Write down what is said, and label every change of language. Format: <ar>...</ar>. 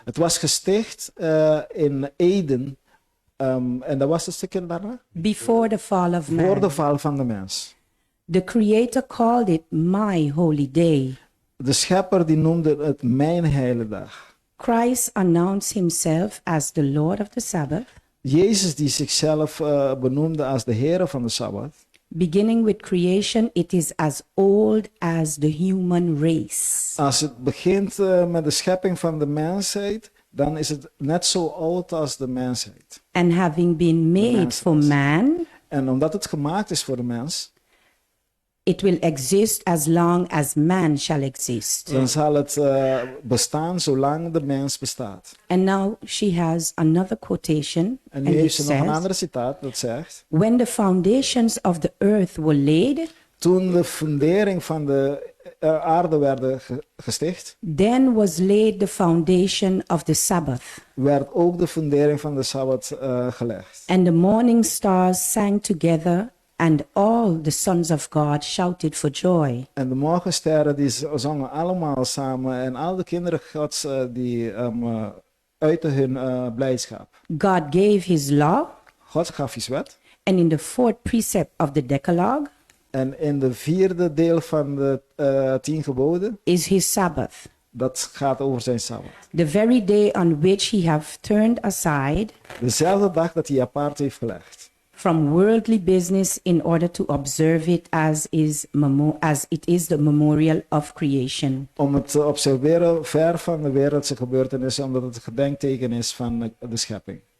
<nl>Het was gesticht in Eden. En dat was een stukje daarna?</nl> <en>Before the fall of</en> <nl>Voor de</nl> <en>man.</en> <nl>val van de mens.</nl> <en>The Creator called it my holy day.</en> <nl>De schepper die noemde het mijn heilige dag.</nl> <en>Christ announced himself as the Lord of the Sabbath,</en> <nl>Jezus die zichzelf benoemde als de Heer van de Sabbat.</nl> <en>beginning with creation, it is as old as the human race.</en> <nl>Als het begint met de schepping van de mensheid, dan is het net zo oud als de mensheid.</nl> <en>And having been made</en> <nl>mens</nl> <en>for</en> <nl>is.</nl> <en>man,</en> <nl>En omdat het gemaakt is voor de mens,</nl> <en>it will exist as long as man shall exist.</en> <nl>dan zal het bestaan zolang de mens bestaat.</nl> <en>And now she has another quotation,</en> <nl>En</nl> <en>and</en> <nl>nu</nl> <en>it</en> <nl>heeft ze nog een</nl> <en>says,</en> <nl>andere citaat dat zegt:</nl> <en>when the foundations of the earth were laid,</en> <nl>toen de fundering van de aarde werd gesticht,</nl> <en>then was laid the foundation of the Sabbath.</en> <nl>werd ook de fundering van de Sabbat gelegd.</nl> <en>And the morning stars sang together, and all the sons of God shouted for joy.</en> <nl>En de morgensterren die zongen allemaal samen en al de kinderen Gods die uiten hun blijdschap.</nl> <en>God gave his law,</en> <nl>God gaf zijn wet.</nl> <en>and in the fourth precept of the Decalogue</en> <nl>En in de vierde deel van de 10 geboden</nl> <en>is his Sabbath.</en> <nl>Dat gaat over zijn Sabbat.</nl> <en>The very day on which he have turned aside</en> <nl>Dezelfde dag dat hij apart heeft gelegd.</nl> <en>from worldly business in order to observe it as it is the memorial of creation.</en> <nl>Om het te observeren ver van de wereldse gebeurtenissen, omdat het een gedenkteken is van de schepping.</nl>